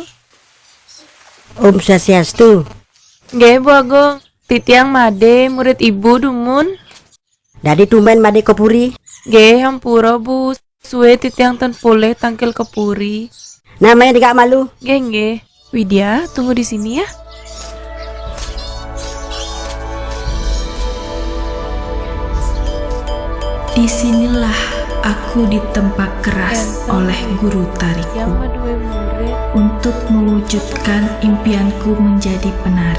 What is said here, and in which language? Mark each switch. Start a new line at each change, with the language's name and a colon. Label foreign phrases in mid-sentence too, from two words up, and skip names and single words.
Balinese: Om Swastiastu. Nggih, Bu Agung. Titiang Made, murid Ibu dumun. Dari tumben Made Kepuri. Nggih, hampura Bu. Suwe titiang ten pulih tangkil kepuri.
Indonesian: Namanya tidak malu. Nggih. Widya, tunggu di sini ya. Disinilah aku ditempa keras oleh guru tariku untuk mewujudkan impianku menjadi penari.